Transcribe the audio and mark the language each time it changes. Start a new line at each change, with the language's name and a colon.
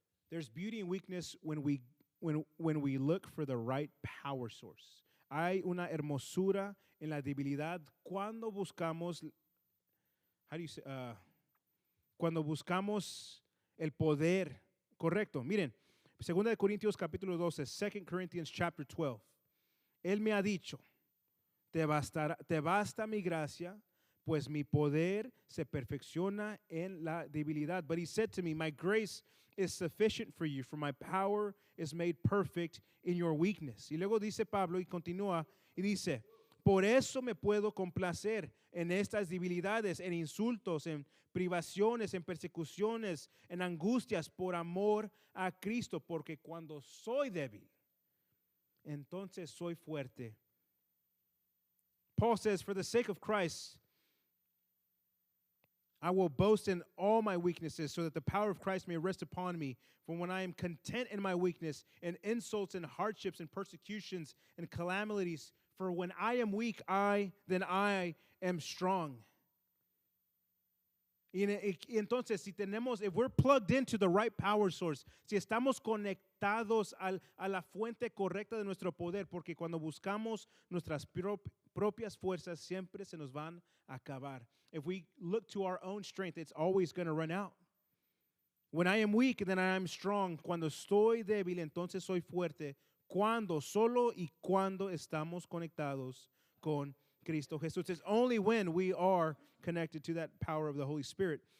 English: There's beauty in weakness when we look for the right power source.
Spanish: Hay una hermosura en la debilidad cuando buscamos, cuando buscamos el poder correcto. Miren, 2 Corintios capítulo 12,
English: 2 Corinthians chapter 12.
Spanish: Él me ha dicho, te basta mi gracia, pues mi poder se perfecciona en la debilidad.
English: But he said to me, my grace is sufficient for you, for my power is made perfect in your weakness.
Spanish: Y luego dice Pablo y continúa y dice, por eso me puedo complacer en estas debilidades, en insultos, en privaciones, en persecuciones, en angustias por amor a Cristo, porque cuando soy débil, entonces soy fuerte.
English: Paul says, for the sake of Christ, I will boast in all my weaknesses so that the power of Christ may rest upon me. For when I am content in my weakness, and insults and hardships and persecutions and calamities, for when I am weak, then I am strong.
Spanish: Y entonces, si tenemos,
English: if we're plugged into the right power source,
Spanish: si estamos conectados a la fuente correcta de nuestro poder, porque cuando buscamos nuestras propias fuerzas, siempre se nos van a acabar.
English: If we look to our own strength, it's always going to run out. When I am weak, then I am strong.
Spanish: Cuando estoy débil, entonces soy fuerte. Cuando, solo y cuando estamos conectados con Cristo Jesús.
English: It's only when we are connected to that power of the Holy Spirit.